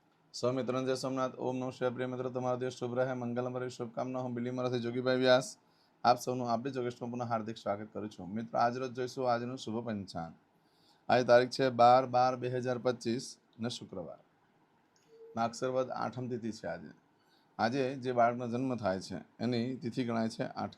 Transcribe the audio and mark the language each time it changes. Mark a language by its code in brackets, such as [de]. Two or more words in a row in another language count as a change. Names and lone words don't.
[hi] सौ मित्रों जय सोमनाथ। ओम नमः शिवाय। प्रिय मित्रों, [gu] તમારો દિવસ શુભ રહે, મંગલમય શુભકામના। હું બિલીમરાથી જોગીભાઈ વ્યાસ આપ સૌનું આપણી જોગેશમાં પુનઃ હાર્દિક સ્વાગત કરું છું। મિત્રો, આજ રોજ જોઈશું આજનું શુભ પંચાંગ। આજે તારીખ છે 12/12/2025 ને શુક્રવાર, માગસરવદ આઠમ તિથિ છે। આજે જે બાળકનો જન્મ થાય છે એની તિથિ ગણાય છે આઠમ।